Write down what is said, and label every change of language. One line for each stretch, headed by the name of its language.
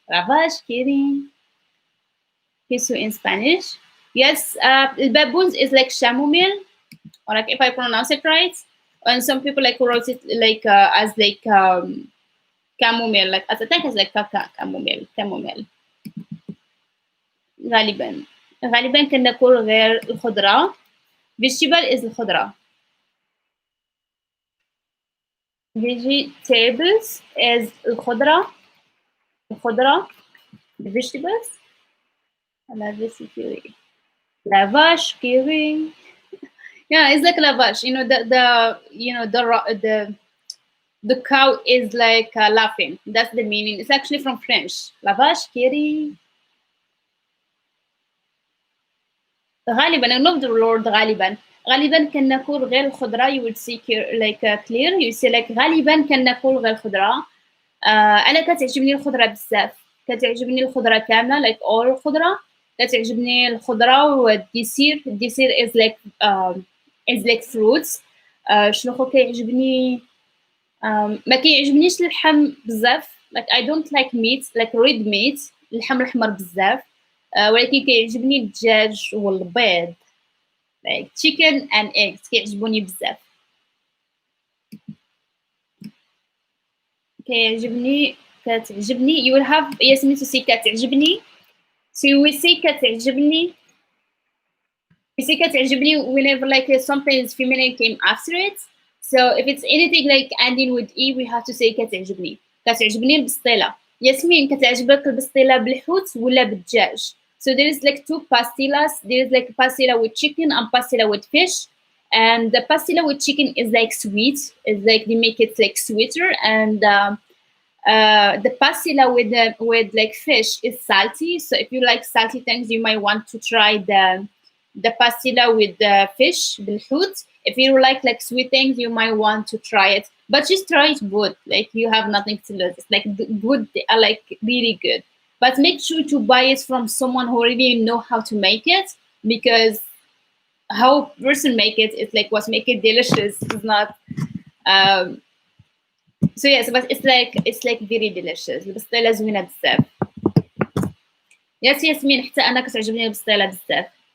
English: Lavash kiri. Queso in Spanish. Yes, el baboons is like chamomile, or like if I pronounce it right. And some people like wrote it like as like chamomile, like as I think it's like chamomile, chamomile.
Arabic: غالبا غالبا كنا نقول غير الخضرة.
English: vegetable is الخضرة. vegetables is الخضرة. الخضرة the vegetables. lavash curry. Lavash curry. Yeah, it's like lavash. You know the you know the cow is like laughing. That's the meaning. It's actually from French. Lavash curry. غالبا I know the word غالبا.
Arabic: غالبا كناكل غير الخضرة.
English: You would see like clear. You see like
Arabic: غالبا كناكل غير الخضرة. أنا كتعجبني الخضرة بزاف. كتعجبني الخضرة كاملة
English: like all
Arabic: الخضرة. كتعجبني الخضرة والديسير.
English: الديسير is like fruits.
Arabic: شنو خو كيعجبني ما كيعجبنيش اللحم بزاف.
English: like I don't like meat like red meat.
Arabic: اللحم الأحمر بزاف. ولكن كيعجبني الدجاج والبيض
English: like chicken and eggs
Arabic: كيعجبوني بزاف.
English: كيعجبني كتعجبني you will have ياسمين to say كتعجبني. so you will say كتعجبني. you say كتعجبني whenever like something is feminine came after it. So if it's anything like ending with e we have to say كتعجبني.
Arabic: كتعجبني البسطيلة. ياسمين كتعجبك البسطيلة بالحوت ولا بالدجاج.
English: So there is like two pastillas. There is like pastilla with chicken and pastilla with fish. And the pastilla with chicken is like sweet. It's like they make it like sweeter. And the pastilla with like fish is salty. So if you like salty things, you might want to try the pastilla with the fish, بالحوت. If you like sweet things, you might want to try it. But just try it both. Like you have nothing to lose. It's like good, like really good. But make sure to buy it from someone who really know how to make it because how person make it is like what make it delicious is not um so yes but it's like very delicious
Arabic: البسطيلة زوينة بزاف. ياس ياسمين حتى انا كتعجبني البسطيلة بزاف.